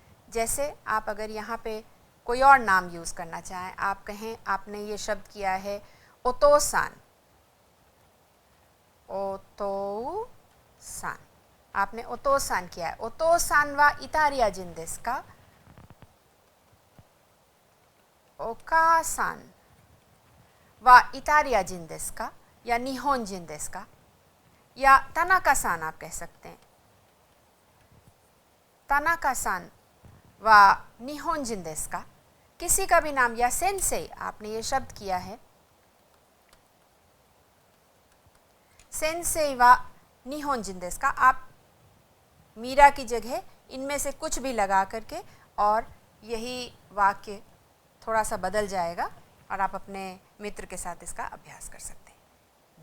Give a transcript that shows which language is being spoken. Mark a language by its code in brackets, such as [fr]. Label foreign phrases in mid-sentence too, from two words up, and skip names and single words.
[hi] जैसे आप अगर यहाँ पे कोई और नाम यूज़ करना चाहें, आप कहें आपने ये शब्द किया है ओतोसान, ओतोसान, आपने ओतोसान किया है। [ja] お父さんはイタリア人ですか, お母さんはイタリア人ですか, या 日本人ですか, [hi] या तनाका-सान आप कह सकते हैं। [ja] 田中さんは日本人ですか, [hi] किसी का भी नाम, या सेंसेई, आपने ये शब्द किया है [ja] 先生は日本人ですか. [hi] आप मीरा की जगह इनमें से कुछ भी लगा करके और यही वाक्य थोड़ा सा बदल जाएगा और आप अपने मित्र के साथ इसका अभ्यास कर सकते हैं।